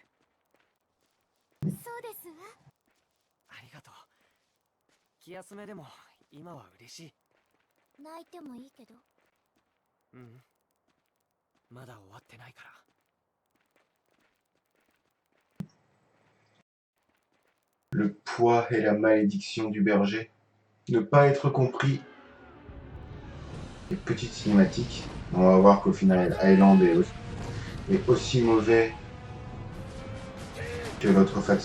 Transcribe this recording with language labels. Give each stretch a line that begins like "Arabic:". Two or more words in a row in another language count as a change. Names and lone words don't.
Japanese: そうですわありがとう気休めでも今は嬉しい泣いてもいいけどうんまだ終わってないから
French: Le poids et la malédiction du berger. Ne pas être compris. Les petites cinématiques. On va voir qu'au final, Highland est aussi mauvais que l'autre faction.